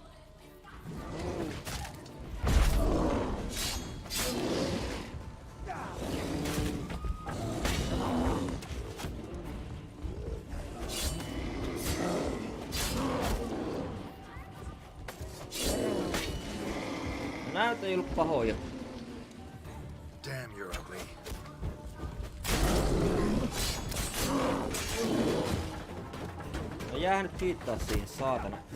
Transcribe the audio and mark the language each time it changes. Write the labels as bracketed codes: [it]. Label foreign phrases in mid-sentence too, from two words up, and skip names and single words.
[fi] Näyt ei ollut pahoja. [en] Damn, you're ugly. [fi] No jää nyt kiittää siihen, saatana.